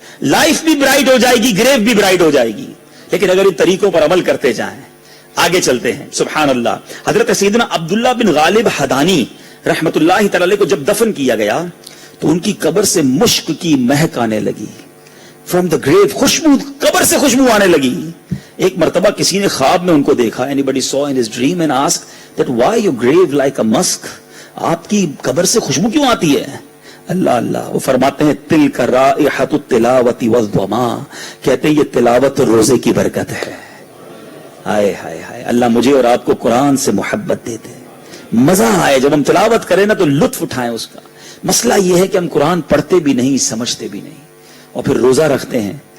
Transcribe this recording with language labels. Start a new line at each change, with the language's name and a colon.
Urdu: Life بھی bright ہو جائے گی, گریو بھی برائٹ ہو جائے گی. لیکن اگر ان طریقوں پر عمل کرتے جائیں. آگے چلتے ہیں. سبحان اللہ. حضرت سیدنا عبداللہ بن غالب حدانی رحمت اللہ تعالی کو جب دفن کیا گیا تو ان کی قبر سے مشک کی مہک آنے لگی.
English: from the grave,
Urdu: خوشبو, قبر سے خوشبو آنے لگی. ایک مرتبہ کسی نے خواب میں ان کو دیکھا.
English: anybody saw in his dream and asked that why your grave like a musk,
Urdu: آپ کی قبر سے خوشبو کیوں آتی ہے؟
English: اللہ اللہ.
Urdu: وہ فرماتے ہیں
Arabic: تلک رائحۃ التلاوۃ والظما,
Urdu: کہتے ہیں یہ تلاوت اور روزے کی برکت ہے. ہائے ہائے ہائے, اللہ مجھے اور آپ کو قرآن سے محبت دے دے, مزہ آئے جب ہم تلاوت کریں نا تو لطف اٹھائیں اس کا. مسئلہ یہ ہے کہ ہم قرآن پڑھتے بھی نہیں, سمجھتے بھی نہیں, اور پھر روزہ رکھتے ہیں.